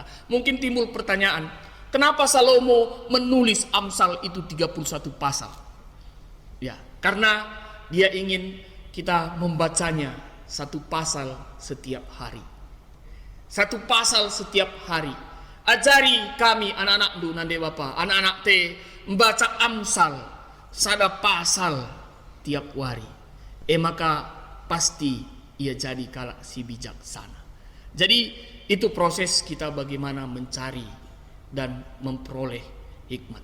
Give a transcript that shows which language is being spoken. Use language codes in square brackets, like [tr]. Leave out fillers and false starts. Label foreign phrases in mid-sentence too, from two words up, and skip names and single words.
[id] Mungkin timbul pertanyaan, kenapa Salomo menulis Amsal itu 31 pasal? Ya, karena dia ingin kita membacanya 1 pasal setiap hari. 1 pasal setiap hari. Ajari kami anak-anak du nande Bapak, anak-anak te membaca Amsal 1 pasal tiap hari. Maka pasti ia jadi [btx] kala si bijaksana. [id] Jadi itu proses kita bagaimana mencari dan memperoleh hikmat.